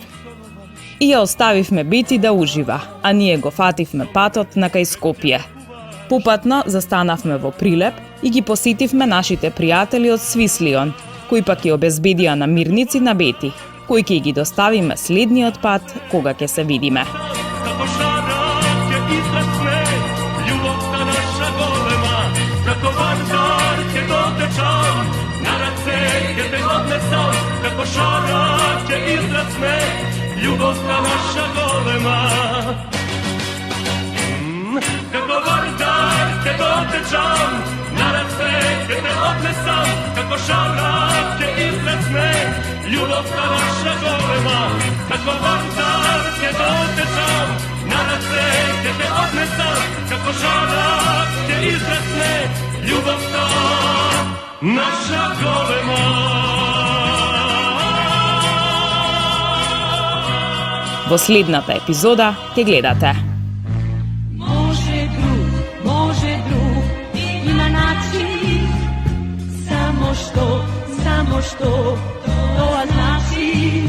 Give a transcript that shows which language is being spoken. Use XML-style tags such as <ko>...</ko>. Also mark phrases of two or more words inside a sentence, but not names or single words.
<mk>И ја оставивме Бети да ужива, а ние го фативме патот на кај Скопје. Попатно застанавме во Прилеп и ги посетивме нашите пријатели од Свислион, кои пак ја обезбедија намирници на Бети, кои ќе ги доставиме следниот пат кога ќе се видиме. како шарак је израсне, љубовта наша голема, како вардар је дотечан, на раце је те однесам, како шарак је израсне, љубовта наша голема. Како вардар је дотечан, на раце је те однесам, како шарак је израсне, љубовта наша голема. Како вардар је дотечан, на раце је те однесам, како шарак је израсне, љубовта наша голема. Во следната епизода ќе гледате. Може друг, има начин, само што тоа значи.</mk>